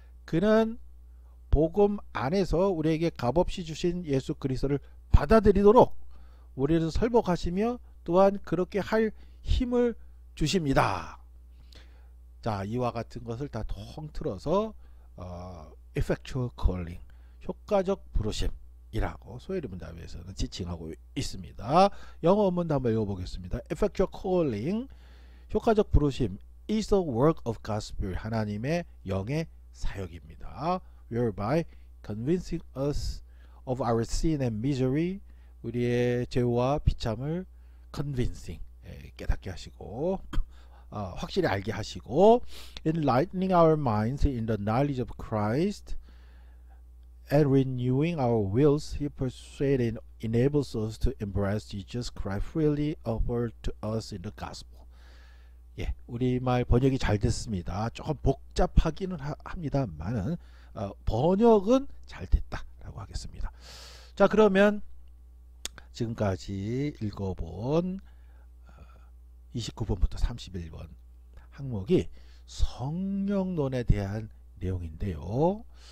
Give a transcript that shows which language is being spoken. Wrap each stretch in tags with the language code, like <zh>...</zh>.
<ko>그는 복음 안에서 우리에게 값없이 주신 예수 그리스도를 받아들이도록 우리를 설복하시며 또한 그렇게 할 힘을 주십니다. 자, 이와 같은 것을 다 통틀어서 effectual calling, 효과적 부르심이라고 소요리 문답에서는 지칭하고 있습니다. 영어 원문도 한번 읽어보겠습니다.</ko> <en>Effectual calling, 효과적 부르심 is the work of God's Spirit,</en> <ko>하나님의 영의 사역입니다.</ko> <en>Whereby convincing us of our sin and misery,</en> <ko>우리의 죄와 비참을</ko> <en>convincing,</en> <ko>깨닫게 하시고 확실히 알게 하시고</ko> <en>enlightening our minds in the knowledge of Christ and renewing our wills, He persuades and enables us to embrace Jesus Christ freely offered to us in the gospel.</en> <ko>예, 우리말 번역이 잘 됐습니다. 조금 복잡하기는 합니다만은 번역은 잘 됐다라고 하겠습니다. 자, 그러면 지금까지 읽어본 29번부터 31번 항목이 성령론에 대한 내용인데요.</ko>